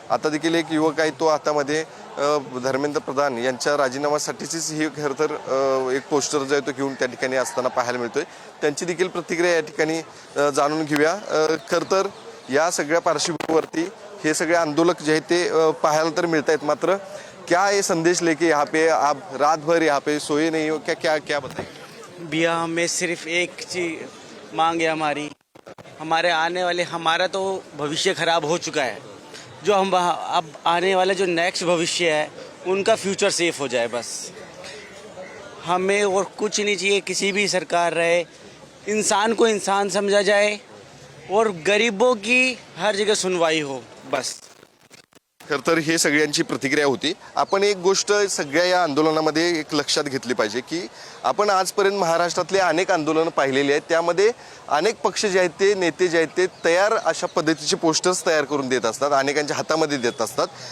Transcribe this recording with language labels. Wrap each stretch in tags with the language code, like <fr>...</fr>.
<mr>आता देखील एक युवक आहे, तो हातामध्ये धर्मेंद्र प्रधान यांच्या राजीनाम्यासाठीच ही खरं तर एक पोस्टर जो आहे तो घेऊन त्या ठिकाणी असताना पाहायला मिळतोय। त्यांची देखील प्रतिक्रिया या ठिकाणी जाणून घेऊया। खरं तर या सगळ्या पार्श्वभूमीवरती हे सगळे आंदोलक जे आहेत ते पाहायला तर मिळत आहेत, मात्र</mr> <hi>क्या ये संदेश लेके यहाँ पे आप रात भर यहाँ पे सोए नहीं हो, क्या क्या क्या बताएं? भैया हमें सिर्फ एक चीज मांग है हमारी, हमारे आने वाले, हमारा तो भविष्य खराब हो चुका है, जो हम अब आने वाला जो नेक्स्ट भविष्य है उनका फ्यूचर सेफ हो जाए। बस हमें और कुछ नहीं चाहिए, किसी भी सरकार रहे, इंसान को इंसान समझा जाए और गरीबों की हर जगह सुनवाई हो बस।</hi> <mr>खरं तर हे सगळ्यांची प्रतिक्रिया होती। आपण एक गोष्ट सगळ्या या आंदोलनामध्ये एक लक्षात घेतली पाहिजे की आपण आजपर्यंत महाराष्ट्रातले अनेक आंदोलनं पाहिलेली आहेत, त्यामध्ये अनेक पक्ष जे आहेत ते नेते जे आहेत ते तयार अशा पद्धतीचे पोस्टर्स तयार करून देत असतात, अनेकांच्या हातामध्ये देत असतात।</mr>